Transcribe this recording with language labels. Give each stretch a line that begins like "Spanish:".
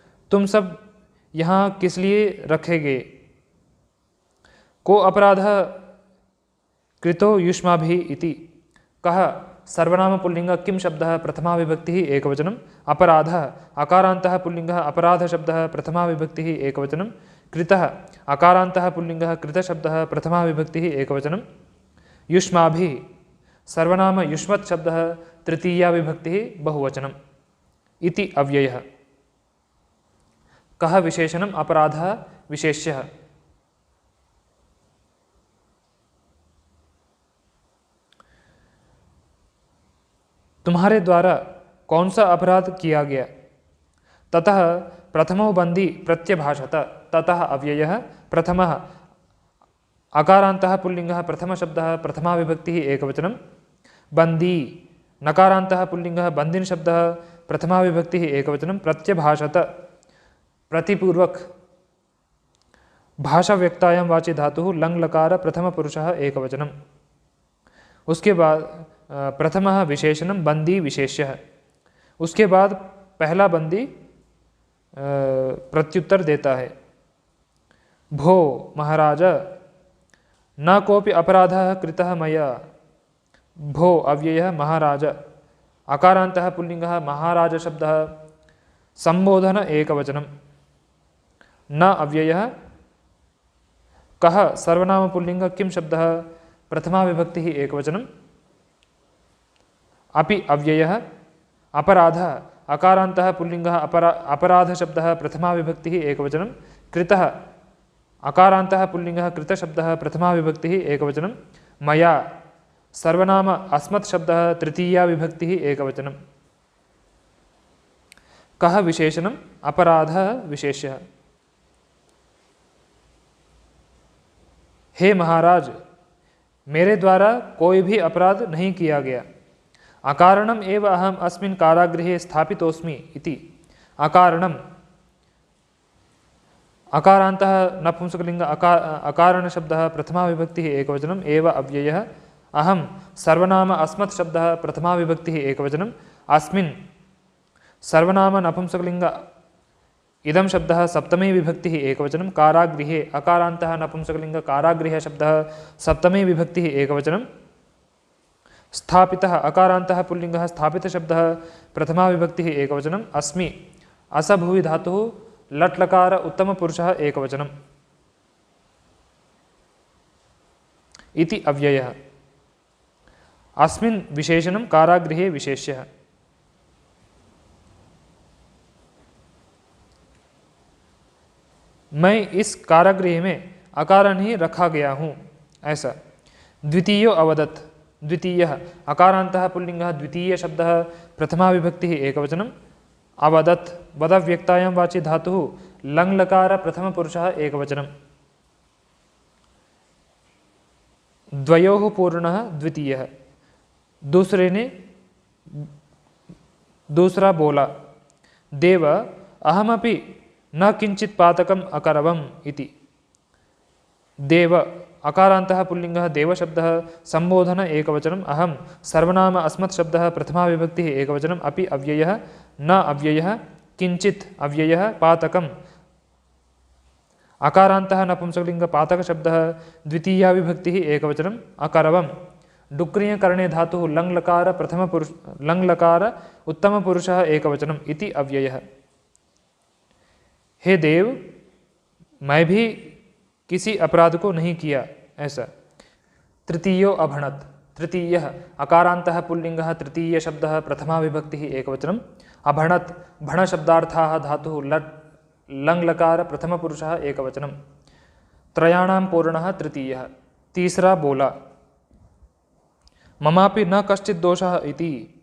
Hindi: तुम सब यहाँ किस लिए रखे गए।
Sanskrit: को अपराधः कृतो युष्माभिः इति। कः सर्वनाम पुल्लिंग किं शब्दः प्रथमा विभक्तिः एकवचनम् अपराधः अकारान्तः पुल्लिङ्गः अपराधशब्दः प्रथमा विभक्तिः एकवचनं कृतः अकारान्तः पुल्लिङ्गः कृतशब्दः प्रथमा विभक्तिः एकवचनं युष्माभिः सर्वनाम युष्मत् शब्दः तृतीया विभक्तिः बहुवचनम् इति अव्ययः। कः विशेषणम् अपराधः विशेष्यः।
Hindi: तुम्हारे द्वारा कौन सा अपराध किया गया।
Sanskrit: ततः प्रथमो बंदी प्रत्यभाषत ततः अव्ययः प्रथमः अकारान्तः पुल्लिङ्गः प्रथमशब्दः प्रथमा विभक्तिः एकवचनं बंदी नकारान्तः पुल्लिङ्गः बन्दिन् शब्दः प्रथमा विभक्तिः एकवचनं प्रत्यभाषत प्रतिपूर्वक भाषाव्यक्तायां वाचि धातुः लङ् लकार प्रथमपुरुषः एकवचनम्।
Hindi: उसके बाद
Sanskrit: प्रथमः विशेषणं बंदी विशेष्यः।
Hindi: उसके बाद पहला बंदी प्रत्युत्तर देता है।
Sanskrit: भो महाराज न कोऽपि अपराधः कृतः मया। भो अव्ययः महाराज अकारान्तः पुल्लिङ्गः महाराज शब्दः संबोधन एकवचनं न अव्ययः कः सर्वनाम पुल्लिङ्ग किं शब्दः प्रथमा विभक्तिः एकवचनं अपि अव्ययः अपराधः अकारान्तः पुल्लिङ्गः अपराधशब्दः प्रथमा विभक्तिः एकवचनं कृतः अकारान्तः पुल्लिङ्गः कृतशब्दः प्रथमा विभक्तिः एकवचनं मया सर्वनाम अस्मत् शब्दः तृतीया विभक्तिः एकवचनं। कः विशेषणम् अपराधः विशेष्यः।
Hindi: हे महाराज मेरे द्वारा कोई भी अपराध नहीं किया गया।
Sanskrit: अकारणम् एव अहम् अस्मिन् कारागृहे स्थापितोऽस्मि इति। अकारणम् अकारान्तः नपुंसकलिङ्ग अकारणशब्दः प्रथमा विभक्तिः एकवचनम् एव अव्ययः अहं सर्वनाम अस्मत् शब्दः प्रथमा विभक्तिः एकवचनम् अस्मिन् सर्वनाम नपुंसकलिङ्ग इदं शब्दः सप्तमी विभक्तिः एकवचनं कारागृहे अकारान्तः नपुंसकलिङ्ग कारागृह शब्दः सप्तमी विभक्तिः एकवचनं स्थापितः अकारान्तः पुल्लिङ्गः स्थापितशब्दः प्रथमा विभक्तिः एकवचनम् अस्मि असभुवि धातुः लट् लकार उत्तमपुरुषः एकवचनम् इति अव्ययः। अस्मिन् विशेषणं कारागृहे विशेष्यः।
Hindi: मैं इस कारागृह में अकारण ही रखा गया हूँ ऐसा।
Sanskrit: द्वितीयो अवदत् द्वितीयः अकारान्तः पुल्लिङ्गः द्वितीय शब्दः प्रथमा विभक्तिः एकवचनम् अवदत् वदव्यक्तायां वाचि धातुः लङ् लकार प्रथमपुरुषः एकवचनं द्वयोः पूर्णः द्वितीयः।
Hindi: दूसरे ने दूसरा बोला
Sanskrit: देव अहमपि न किंचित् पातकम् अकरवम् इति। देव अकारान्तः पुल्लिङ्गः देवशब्दः संबोधन एकवचनम् अहं सर्वनाम अस्मत् शब्दः प्रथमा विभक्तिः एकवचनम् अपि अव्ययः न अव्ययः किंचित् अव्ययः पातकम् अकारान्तः नपुंसकलिङ्ग पातकशब्दः द्वितीया विभक्तिः एकवचनम् अकरवम् डुक्रियकरणे धातुः लङ् लकार प्रथमपुरुष लङ् लकार उत्तमपुरुषः एकवचनम् इति अव्ययः।
Hindi: हे देव मैं भी किसी अपराध को नहीं किया ऐसा।
Sanskrit: तृतीयो अभणत् तृतीयः अकारान्तः पुल्लिङ्गः तृतीय शब्दः प्रथमा विभक्तिः एकवचनम् अभणत् भणशब्दार्थाः धातुः लट् लङ् लकार प्रथमपुरुषः एकवचनं त्रयाणां पूर्णः तृतीयः।
Hindi: तीसरा बोला
Sanskrit: ममापि न कश्चित् दोषः इति।